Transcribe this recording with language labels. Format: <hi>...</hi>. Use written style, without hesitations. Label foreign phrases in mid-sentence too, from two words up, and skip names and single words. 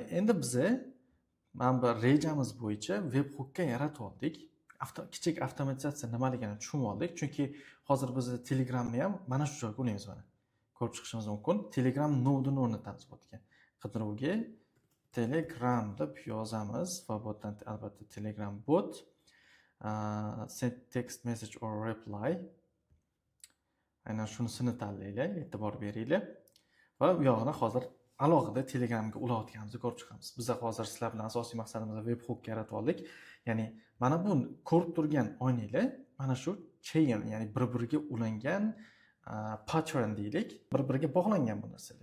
<uz>Endi biz mana bu rejamiz bo'yicha webhookka yaratib oldik. Kichik avtomatizatsiya nimaligini tushunib oldik, chunki hozir biz Telegramni ham mana shu joyga ulaymiz mana. Ko'rib chiqishimiz mumkin. Telegram nodini o'rnatamiz bu yerga. Qidiruvga Telegram deb yozamiz va bu yerdan albatta Telegram bot,</uz> <en>send text message or reply.</en> <uz>Aynan shunisini tanlaylik, e'tibor beringlar. Va u yog'ini hozir alohida Telegramga ulayotganimizni ko'rib chiqamiz. Biz hozir sizlar bilan asosiy maqsadimiz webhook yaratib oldik. Ya'ni mana bu ko'rib turgan oynanglar mana shu chain, ya'ni bir-biriga ulangan pattern deylik, bir-biriga bog'langan bu narsalar.</uz>